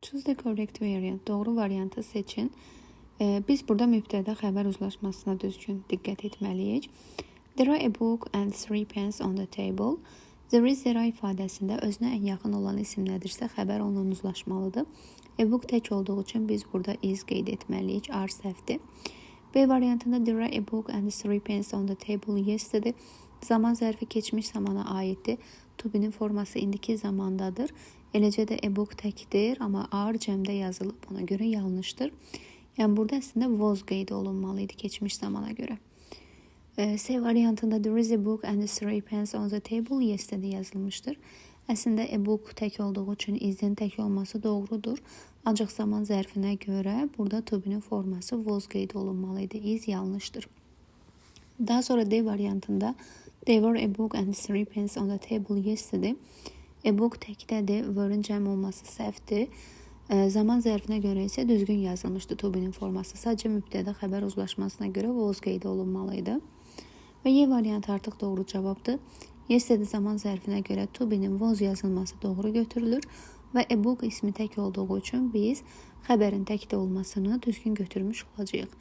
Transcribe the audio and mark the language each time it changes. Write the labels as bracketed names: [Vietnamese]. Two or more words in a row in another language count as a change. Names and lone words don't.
[English] Choose the correct variant. [Azerbaijani] Doğru variantı seçin. Biz burada mübtəda xəbər uzlaşmasına düzgün diqqət etməliyik. [English] There are a book and 3 pens on the table. There is [Azerbaijani] ifadəsində özünə ən yaxın olan isim nədirsə xəbər onunla uzlaşmalıdır. [English] A book [Azerbaijani] tək olduğu üçün biz burada is qeyd etməliyik. Are səhvdir. B variantında [English] there are a book and 3 pens on the table yesterday. [Azerbaijani] Zaman zərfi keçmiş zamana aiddir. To be'nin forması indiki zamandadır. Eləcə də [English] a book [Azerbaijani] təkdir, amma are cəmdə yazılıb, ona görə yanlışdır. Yəni burada əslində was qeyd olunmalı idi keçmiş zamana görə. C variantında [English] there is a book and 3 pens on the table yesterday [Azerbaijani] yazılmışdır. Əslində [English] a book [Azerbaijani] tək olduğu üçün is'in tək olması doğrudur. Ancaq zaman zərfinə görə burada to be'nin forması was qeyd olunmalı idi. Is yanlışdır. Daha sonra D variantında [English] there were a book and 3 pens on the table yesterday. A book [Azerbaijani] təkdədir, were'in cəm olması səhvdir. Zaman zərfinə görə isə düzgün yazılmışdı to be'nin forması. Sadəcə mübtəda xəbər uzlaşmasına görə was qeyd olunmalıydı. Və Y variantı artıq doğru cavabdır. Yesterday zaman zərfinə görə to be'nin was yazılması doğru götürülür və [English] a book [Azerbaijani] ismi tək olduğu üçün biz xəbərin təkdə olmasını düzgün götürmüş olacağıq.